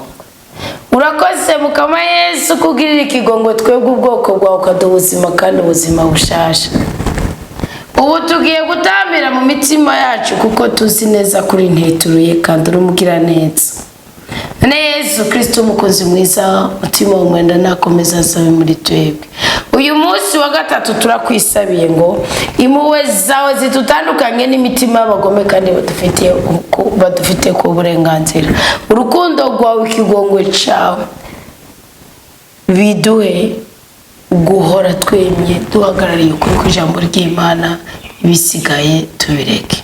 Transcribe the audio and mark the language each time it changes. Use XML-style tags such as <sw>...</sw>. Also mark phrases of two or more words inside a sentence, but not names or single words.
<rn>Urakoze Mukama Yezu kugirira ikigongo twebwe ubwoko bwawe, ukaduha ubuzima kandi ubuzima bushasha. Ubu tugiye gutambira mu mitima yacu kuko tuzi neza kuri ntituruye kandi urumugira neza. Yezu Kristu umukozi mwiza, mutima w'umwenda nakomeza asabe muri twebwe. Uyu munsi wa gatatu turakwisabiye ngo impuhwe zawe zitutandukanye n'imitima y'abagome kandi badufite ku burenganzira. Urukundo rwawe ikigongo cyawe biduhe guhora twemye duhagarariye ukuri kw'ijambo ry'Imana, ibisigaye tubireke.</rn>